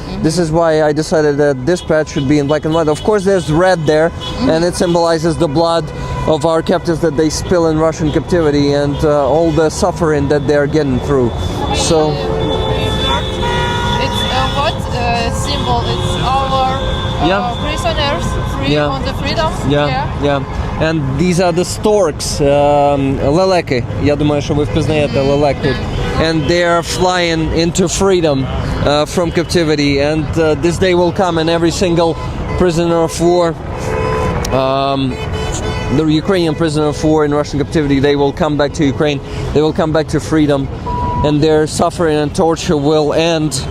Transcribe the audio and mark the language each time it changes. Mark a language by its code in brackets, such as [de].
[en] This is why I decided that this patch should be in black and white. Of course there's red there, and it symbolizes the blood of our captives that they spill in Russian captivity and all the suffering that they're getting through. So it's what symbol? It's our prisoners free on the freedom. Yeah. And these are the storks, лелеки. [uk] Я думаю, що ви впізнаєте лелек тут. [en] And they are flying into freedom from captivity. And this day will come, and every single prisoner of war, the Ukrainian prisoner of war in Russian captivity, they will come back to Ukraine. They will come back to freedom, and their suffering and torture will end.